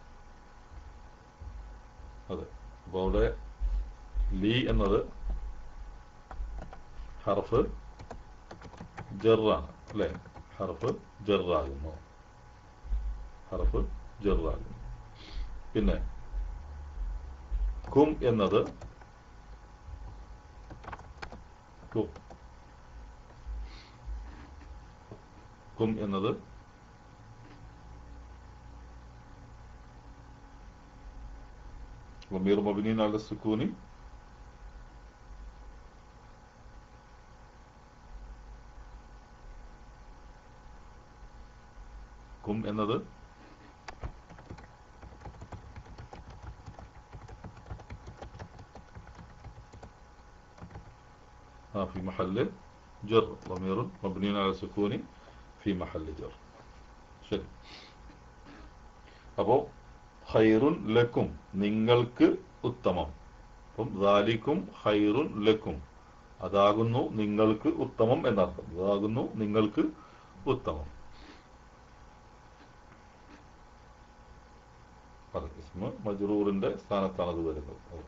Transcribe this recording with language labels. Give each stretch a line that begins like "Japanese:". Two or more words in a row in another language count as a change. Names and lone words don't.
Malayalam: അതെ, അപ്പൊ അവിടെ ലീ എന്നത് ഹർഫ് ജറാണ് അല്ലെ, ഹർഫ് ജറാകുന്നു, ഹർഫ് ജറാകുന്നു. പിന്നെ കും എന്നത് കും എന്നത്
Arabic: ضمير مبني على السكون
Malayalam: കും എന്നത്
Arabic: في محل جر ضمير مبني على السكون في محل جر.
Malayalam: ശരി, അപ്പോ
Arabic: خير لكم
Malayalam: നിങ്ങൾക്ക് ഉത്തമം. അപ്പം
Arabic: ذلكم خير لكم
Malayalam: അതാകുന്നു നിങ്ങൾക്ക് ഉത്തമം എന്നർത്ഥം. അതാകുന്നു നിങ്ങൾക്ക് ഉത്തമം. ഇസ്മ മജ്റൂറിന്റെ സ്ഥാനത്താണ് അത് വരുന്നത്.